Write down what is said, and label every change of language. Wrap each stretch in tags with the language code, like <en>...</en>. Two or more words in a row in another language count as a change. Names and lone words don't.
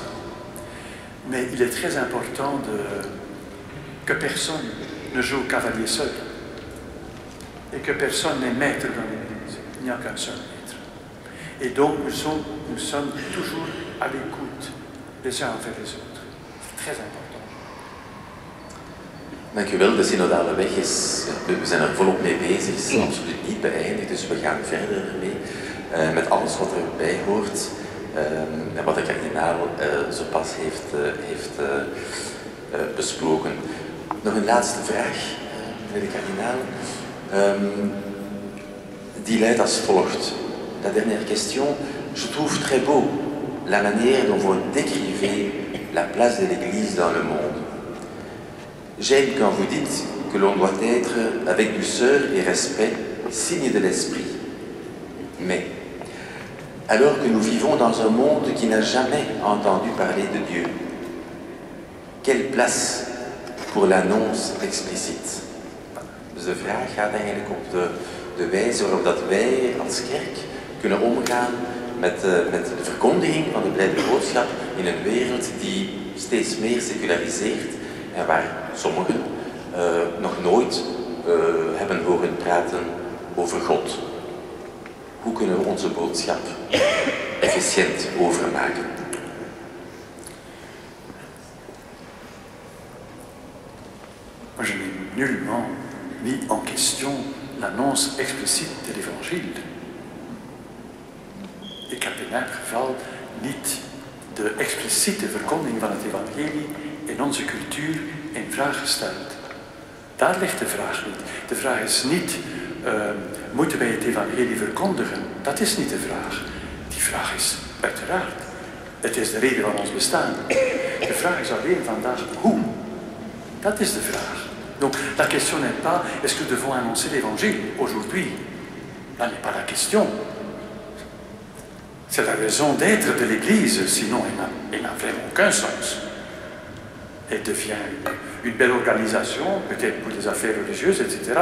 <fr>Mais il est très important que personne ne joue au cavalier seul. Et que personne n'est maître dans l'église. Il n'y a qu'un seul maître. Et donc nous sommes toujours à l'écoute les uns envers les autres. C'est très important.</fr> <nl>Dank u wel. De synodale weg is, we zijn er volop mee bezig, is absoluut niet beëindigd, dus we gaan verder ermee. Met alles wat erbij hoort en wat de kardinaal zo pas heeft besproken. Nog een laatste vraag, meneer de kardinaal. Die luidt als volgt.</nl> <fr>La dernière question, je trouve très beau la manière dont vous décrivez la place de l'Église dans le monde. J'aime quand vous dites que l'on doit être, avec douceur et respect, signe de l'esprit. Mais, alors que nous vivons dans un monde qui n'a jamais entendu parler de Dieu, quelle place pour l'annonce explicite?</fr> <nl>Dus de vraag gaat eigenlijk op de wijze waarop dat wij als kerk kunnen omgaan met de verkondiging van de blijde boodschap in een wereld die steeds meer seculariseert en waar sommigen nog nooit hebben horen praten over God. Hoe kunnen we onze boodschap efficiënt overmaken?</nl> <fr>Moi, je n'ai nullement mis en question l'annonce explicite de l'évangile.</fr> <nl>Ik heb in elk geval niet de expliciete verkondiging van het evangelie in onze cultuur in vraag gesteld. Daar ligt de vraag niet. De vraag is niet, moeten wij het evangelie verkondigen? Dat is niet de vraag. Die vraag is uiteraard, het is de reden van ons bestaan. De vraag is alleen vandaag, hoe? Dat is de vraag.</nl> <fr>Donc la question n'est pas, est-ce que nous devons annoncer l'évangile aujourd'hui? Là n'est pas la question. C'est la raison d'être de l'Église, sinon elle n'a vraiment aucun sens. Elle devient une belle organisation, peut-être pour des affaires religieuses, etc.</fr>